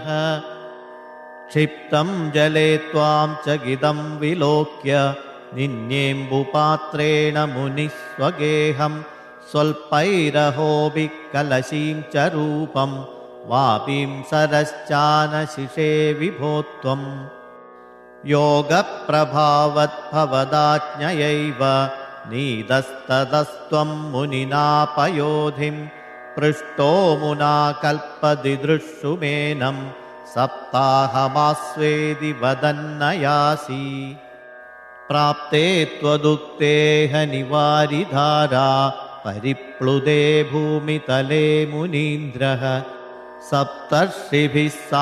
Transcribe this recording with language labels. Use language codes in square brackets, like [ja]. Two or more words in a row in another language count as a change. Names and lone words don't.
[sa] ക്ഷിപ്തം ജലേ ത്വാം ചകിതം വിലോക്യ നിന്യേംബുപാത്രേണ മുനിസ്വഗേഹം സ്വൽപൈരഹോബി കലശീം ച രൂപം വാപീം സരശ്ചാനശിഷേ വിഭോത്വം. യോഗപ്രഭാവദ്ഭവദാജ്ഞയൈവ नीदस्ततस्त्वं मुनिना पयोधिं पृष्टो मुना कल्पदिदृक्षुमेनं सप्ताहमास्वेदि वदन्नयासि प्राप्ते त्वदुक्तेह निवारिधारा परिप्लुदे भूमितले मुनीन्द्रः सप्तर्षिभिः